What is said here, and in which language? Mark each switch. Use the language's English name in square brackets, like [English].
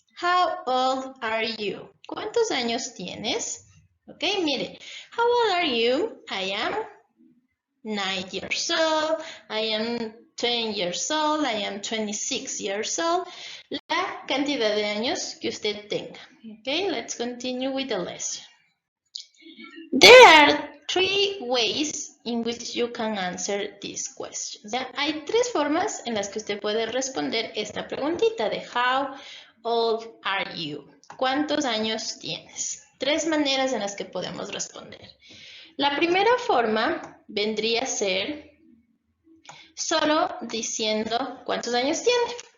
[English] How old are you? [Spanish] ¿Cuántos años tienes? Ok, mire. [English] How old are you? I am 9 years old. I am 10 years old. I am 26 years old. [Spanish] La cantidad de años que usted tenga. [English] Ok, let's continue with the lesson. There are three ways in which you can answer this question. [Spanish] ¿Ya? Hay tres formas en las que usted puede responder esta preguntita de [English] How old are you? [Spanish] ¿Cuántos años tienes? Tres maneras en las que podemos responder. La primera forma vendría a ser solo diciendo cuántos años tiene.